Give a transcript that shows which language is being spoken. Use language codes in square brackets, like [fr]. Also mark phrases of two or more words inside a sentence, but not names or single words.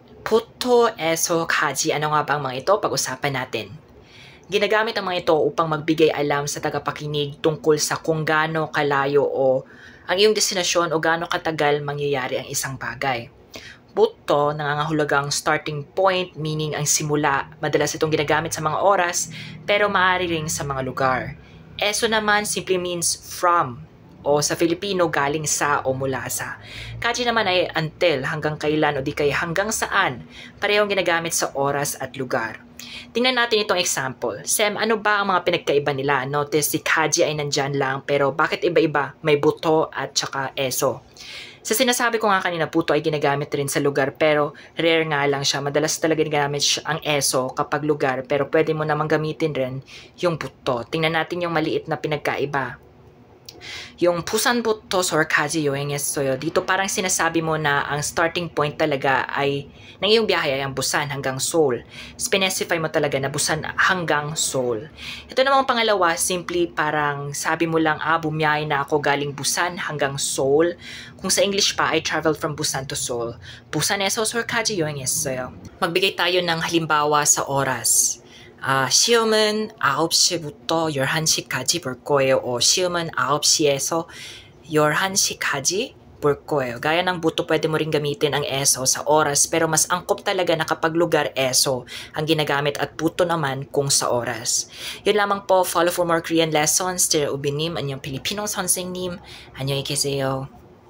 [ko] buto에서 가지. [tl] Ano nga ba ang mga ito? Pag-usapan natin. Ginagamit ang mga ito upang magbigay alam sa tagapakinig tungkol sa kung gaano kalayo o ang iyong destinasyon o gaano katagal mangyayari ang isang bagay. Buto, nangangahulugang [en] starting point, [tl] meaning ang simula. Madalas itong ginagamit sa mga oras, pero maaari ring sa mga lugar. Eso naman [en] simply means from, [tl] o sa Filipino galing sa o mula sa. Kaji naman ay until, hanggang kailan o di kaya hanggang saan. Parehong ginagamit sa oras at lugar. Tingnan natin itong example. Sem, ano ba ang mga pinagkaiba nila? Notice si kaji ay nandyan lang, pero bakit iba-iba? May buto at saka eso. Sa sinasabi ko nga kanina, puto ay ginagamit rin sa lugar, pero rare nga lang siya. Madalas talaga ginagamit ang eso kapag lugar, pero pwede mo namang gamitin rin yung buto. Tingnan natin yung maliit na pinagkaiba. Yung [ko] 부산부터 서울까지 여행했어요. [tl] Dito parang sinasabi mo na ang [en] starting point [tl] talaga ay ng iyong biyahe ay ang Busan hanggang Seoul. Specify mo talaga na Busan hanggang Seoul. Ito namang pangalawa, simply parang sabi mo lang, bumiyahe na ako galing Busan hanggang Seoul. Kung sa English pa, [en] I traveled from Busan to Seoul. [ko] 부산에서 서울까지 여행했어요. [tl] Magbigay tayo ng halimbawa sa oras. [ko] 시험은 9시부터 11시까지 볼 거예요. O 시험은 9시에서 11시까지 볼 거예요. [tl] Gaya ng buto, pwede mo rin gamitin ang eso sa oras, pero mas angkop talaga na kapag lugar, eso ang ginagamit at buto naman kung sa oras. Yun lamang po. [en] Follow for more Korean lessons. [ko] Teacher Ubinim, anyong Filipino 선생님. 안녕히 계세요.